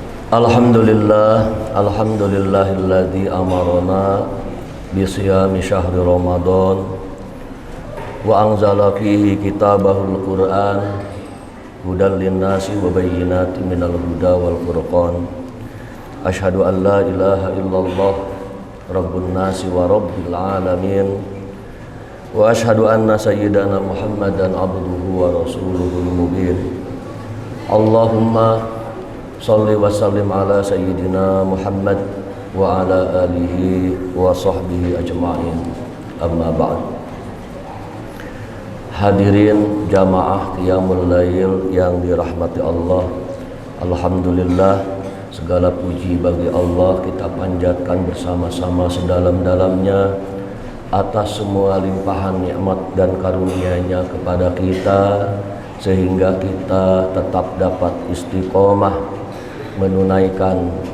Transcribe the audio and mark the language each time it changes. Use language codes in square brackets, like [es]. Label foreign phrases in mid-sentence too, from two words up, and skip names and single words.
[ar] الحمد لله الذي أمرنا بصيام شهر رمضان وأنزل فيه كتابه القرآن هدى للناس وبينات من الهدى والفرقان. أشهد أن لا إله إلا الله رب الناس ورب العالمين وأشهد أن سيدنا محمدا عبده ورسوله المبين. اللهم صل وسلم على سيدنا محمد وعلى آله وصحبه أجمعين. أما بعد. [id] Hadirin jamaah [ar] قيام الليل [id] yang dirahmati Allah, alhamdulillah, segala puji bagi Allah kita panjatkan bersama-sama sedalam-dalamnya atas semua limpahan nikmat dan karunia-Nya kepada kita, sehingga kita tetap dapat istiqomah menunaikan